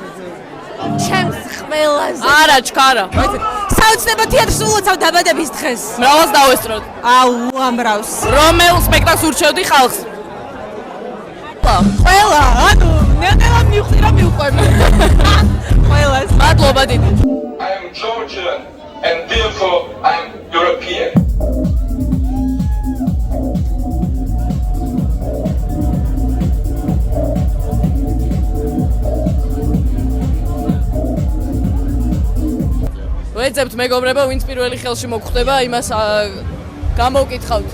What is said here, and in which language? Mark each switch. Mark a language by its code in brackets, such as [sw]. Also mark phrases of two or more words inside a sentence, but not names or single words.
[ka] ჩემს ყველაზე. არა, ჩქარა. საოცნებო თეატრს ულოცავ დაბადების დღეს. მრავალს დავესწროთ. აუ, ამრავს. რომელ სპექტაკლს ურჩევდი ხალხს? ყველა, ანუ ნელა მივხვდი რა მივყვები. ყველას. მადლობა დიდი. [en] I am Georgian and therefore I am European. [ka] ვეძებთ მეგობრებო, ვინც პირველი ხელში მოგხვდება, იმას გამოვკითხავთ.